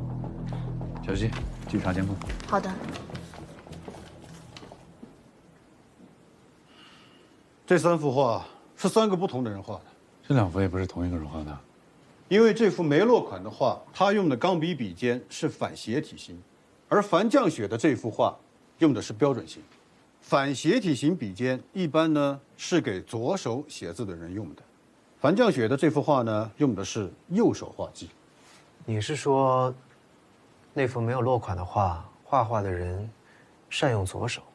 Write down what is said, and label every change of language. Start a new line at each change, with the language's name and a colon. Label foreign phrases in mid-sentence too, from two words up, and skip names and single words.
Chinese: 小西，繼續查監控。好的。這3幅畫是3個不同的人畫的。這2幅也不是同一個人畫的，因為這幅沒落款的畫，他用的鋼筆筆尖是反斜體型，而樊绛雪的這幅畫用的是標準型。反斜體型筆尖一般呢是給左手寫字的人用的，樊绛雪的這幅畫呢用的是右手畫技。你是說，那幅沒有落款的畫，畫的人善用左手？